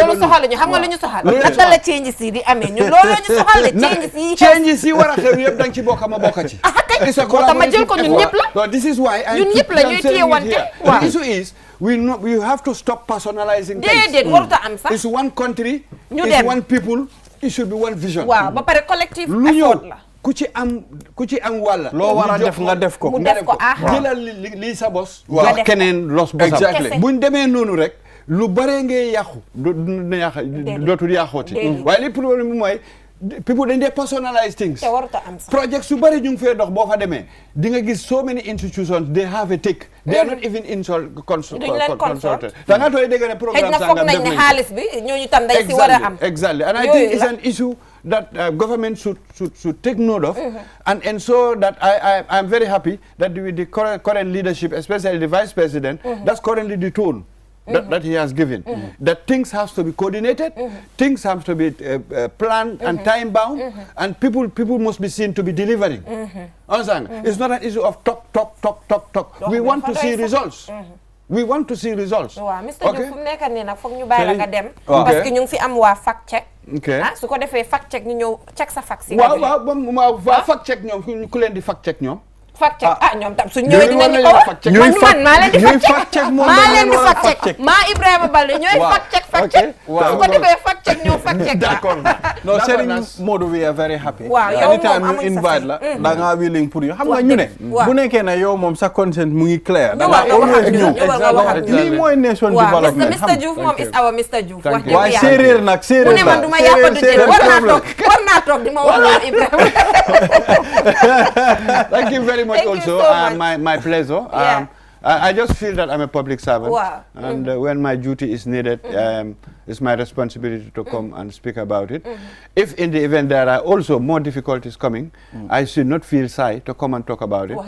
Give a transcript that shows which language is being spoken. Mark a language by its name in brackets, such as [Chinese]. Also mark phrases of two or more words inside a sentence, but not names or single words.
[Wolof] loolu soxaluñu xam nga lu ñu soxal naka la changes yi di amee ñun loolu ñu soxal de changes yi war a xew yëpp danga ci bokk ma bokk ci ma jël ko ñun ñëpp la [English] this is why [Wolof] ñun ñëpp la ñuy téye wante [English] the issue is we have to stop personalizing things. [Wolof] déedéet warut a am sax. [English] It's one country. [Wolof] ñu [English] it's one people. It should be one vision. [Wolof] waaw ba pare [English] collective effort [Wolof] la. ku ci am wàlla. loo war a def nga def ko. mu def ko jëlal lii sa bos. wax keneen los bosam. [English] exactly [Wolof] buñ demee noonu rek. lu bare ngay yàqu. dootul yàqooti. waaye li problème bi mooy. people dañ dee [English] personalize things. [Wolof] te warut a am sax. project su bari ñu ngi fee dox boo fa demee di nga gis [English] so many institutions they have a take. they are not even consulted. [Wolof] da nga tooy dégg ne programme sangam def nañ ne xaalis bi ñooñu tam dañ si war a am. [English] exactly and I think it's an issue that government should take note of. and ensure that I'm very happy that with the current leadership, especially the vice president, that's currently the tone. That he has given, that things have to be coordinated, things have to be planned and time bound, and people must be seen to be delivering. Understand? It's not an issue of talk. We want to see results. We want to see results. [Wolof] waaw Mr Diouf fu mu nekk nii nag foog ñu bàyyi la nga dem. parce que ñu ngi fi am waa [English] fact check. [Wolof] su ko defee [English] fact check [Wolof] ñu ñëw check sa fact si. waaw [English] fact check [Wolof] ñoom ku leen di [English] fact check [Wolof] ñoom. [English] fact check [Wolof] ñoom tam su ñëwee dinañu ko wax man maa leen di [English] fact check [Wolof] maa Ibrahima Balde ñooy [English] fact check [Wolof] su ko defee [English] fact check [Wolof] ñoo [English] fact check [Wolof] d'accord [English] non Serigne Modou we are very happy [Wolof] waaw yow [English] anytime you invite [Wolof] la da nga willing pour you xam nga ñu ne bu nekkee ne yow moom sa consent mu ngi clair da nga always ñëw lii mooy [English] nation development [Wolof] Mr Diouf moom [English] is our Mr Diouf [Wolof] wax dëgg waaye séeréer nag séeréer mu ne man du ma yàppa du jël war naa toog di ma wax Ibrahima [English] thank you very much also my pleasure. I just feel that I'm a public servant. Wow. And when my duty is needed, it's my responsibility to come and speak about it. If in the event there are also more difficulties coming, I should not feel shy to come and talk about it.